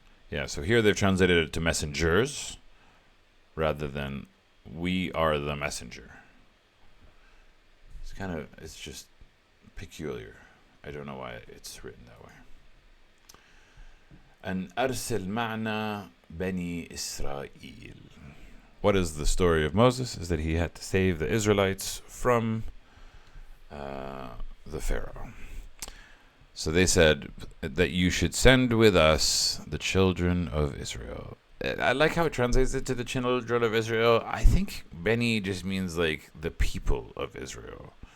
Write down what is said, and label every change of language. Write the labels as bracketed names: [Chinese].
[English] Yeah, so here they've translated it to messengers rather than we are the messenger. It's just peculiar. I don't know why it's written that way. And [Arabic] أرسل معنا بني إسرائيل. [English] What is the story of Moses? Is that he had to save the Israelites from the Pharaoh. So they said that you should send with us the children of Israel. I like how it translates it to the children of Israel. I think Beni just means like the people of Israel.